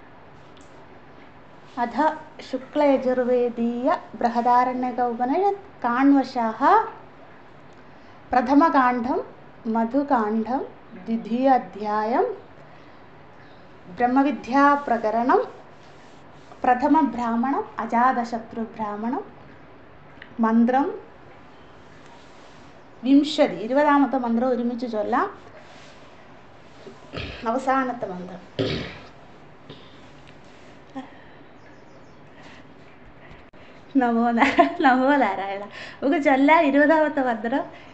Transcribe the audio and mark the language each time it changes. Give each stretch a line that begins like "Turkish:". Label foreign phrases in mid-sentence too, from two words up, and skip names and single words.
Sanskrit: अथ शुक्लयजुर्वेदीय बृहदारण्यक उपनिषत् काण्वशाः प्रथमकाण्डं मधुकाण्डं द्वितीय अध्यायं ब्रह्मविद्याप्रकरणं प्रथमब्राह्मणम् अजातशत्रुब्राह्मणं मन्त्रं 20
Malayalam: മന്ത്രം ഒരുമിച്ച് ചൊല്ലാം. അവസാനത്തെ മന്ത്രം
Sanskrit: നമോ നാരായണ.
Malayalam: നമുക്ക് ചൊല്ലാം 20ാമത്തെ മന്ത്രം.